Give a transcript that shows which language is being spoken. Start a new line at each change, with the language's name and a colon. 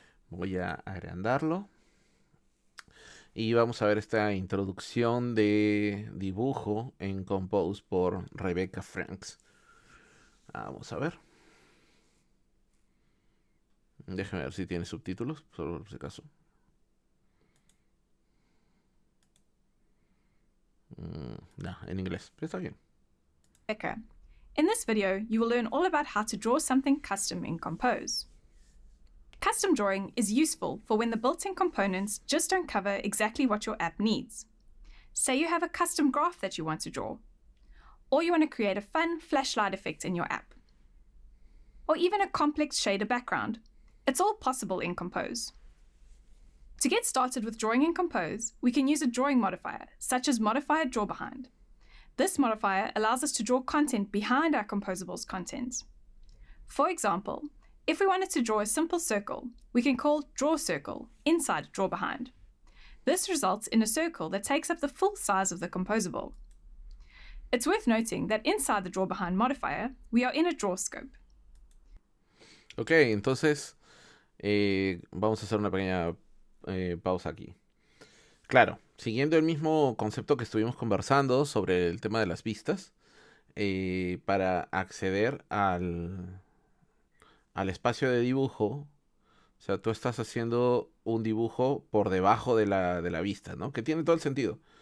Spanish: Voy a agrandarlo. Y vamos a ver esta introducción de dibujo en Compose por Rebecca Franks. Vamos a ver. Déjame ver si tiene subtítulos, solo por si acaso. No, en inglés, pero está bien. Rebecca.
English: In this video, you will learn all about how to draw something custom in Compose. Custom drawing is useful for when the built-in components just don't cover exactly what your app needs. Say you have a custom graph that you want to draw, or you want to create a fun flashlight effect in your app, or even a complex shader background. It's all possible in Compose. To get started with drawing in Compose, we can use a drawing modifier, such as modifier drawBehind. This modifier allows us to draw content behind our composables content. For example, if we wanted to draw a simple circle, we can call drawCircle inside drawBehind. This results in a circle that takes up the full size of the composable. It's worth noting that inside the drawBehind modifier, we are in a draw scope.
Spanish: Ok, entonces vamos a hacer una pequeña pausa aquí. Claro, siguiendo el mismo concepto que estuvimos conversando sobre el tema de las vistas, para acceder al espacio de dibujo, o sea, tú estás haciendo un dibujo por debajo de la vista, ¿no? Que tiene todo el sentido.